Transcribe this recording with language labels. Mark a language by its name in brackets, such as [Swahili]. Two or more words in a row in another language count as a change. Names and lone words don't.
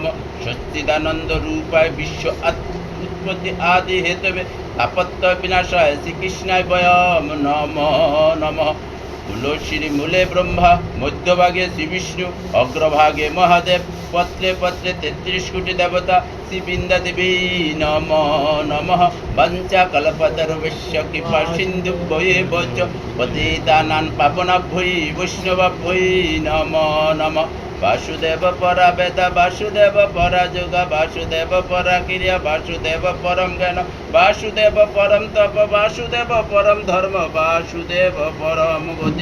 [Sanskrit] সচ্চিদানন্দ রূপায় বিশ্ব উৎপত্তি আদি হেতবে আপত্য বিনাশায় শ্রীকৃষ্ণায় বয়ম নমো নমঃ। [Bangla] তুলসীর মূলে ব্রহ্মা, মধ্যভাগে শ্রীবিষ্ণু, অগ্রভাগে মহাদেব, পত্রে পত্রে ৩৩ কোটি দেবতা শ্রী বৃন্দা দেবী [Sanskrit] নমো নমঃ। বাঞ্ছা কল্পতরুভ্যশ্চ কৃপা সিন্ধুভ্যেব চ পতিতানাং পাবনাভ্যৈ বৈষ্ণবাভ্যৈ নমো নমঃ। বাসুদেব পরা বেদ, বাসুদেব পরা যোগ, বাসুদেব পরা ক্রিয়া, বাসুদেব পরম জ্ঞান, বাসুদেব পরম তপ, বাসুদেব পরম ধর্ম, বাসুদেব পরম গতি।